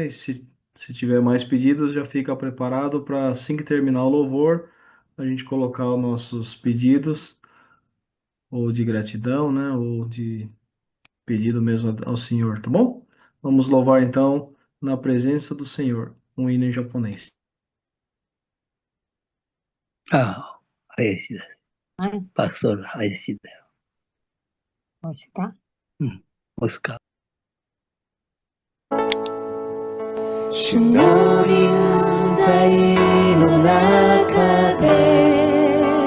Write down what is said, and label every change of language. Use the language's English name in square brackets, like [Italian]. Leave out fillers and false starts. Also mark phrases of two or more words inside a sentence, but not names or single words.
[Portuguese] E se tiver mais pedidos, já fica preparado para assim que terminar o louvor, a gente colocar os nossos pedidos, ou de gratidão, né? Ou de pedido mesmo ao Senhor, tá bom? Vamos louvar então na presença do Senhor, um hino em japonês. [Japanese] ああ、林です。はい、パストル林だよ。もしかうん。オスカー。主の臨在の中で